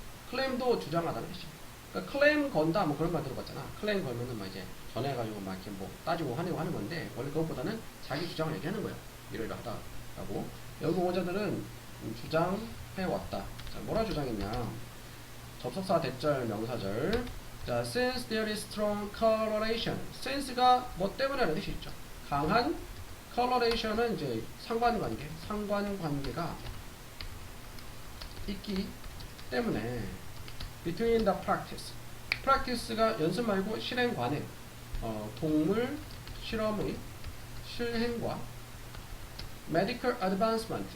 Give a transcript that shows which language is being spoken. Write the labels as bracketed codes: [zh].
[ko] claim도 주장하다는 뜻이야. 그러니까 claim 건다 뭐 그런 말 들어봤잖아. claim 걸면은 막 이제 전해가지고 막 이렇게 뭐 따지고 하려고 하는 건데 원래 그것보다는 자기 주장을 얘기하는 거야. 이러이러하다라고. 연구 옹호자들은 주장해왔다. 자, 뭐라 주장했냐? 접속사 대절 명사절. [en] 자, since there is strong correlation. [ko] since가 뭐 때문에라는 뜻이 있죠. 강한 correlation은 이제 상관관계가 있기 때문에 [en] between the practice. [ko] practice가 연습 말고 실행 관행. 동물 실험의 실행과 [en] medical advancement.